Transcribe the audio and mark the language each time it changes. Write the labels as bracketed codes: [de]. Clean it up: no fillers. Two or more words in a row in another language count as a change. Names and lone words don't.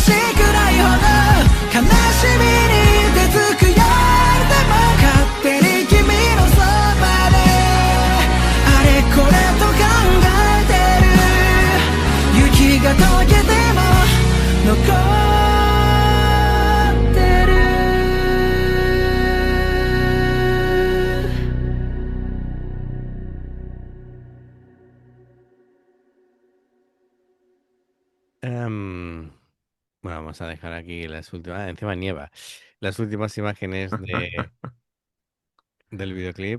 [ja] しくないほど悲しみに手つくよでも勝手に君のそばであれこれと考えてる雪が溶けても残ってる [es] Bueno, vamos a dejar aquí las últimas. Encima nieva. Las últimas imágenes del videoclip.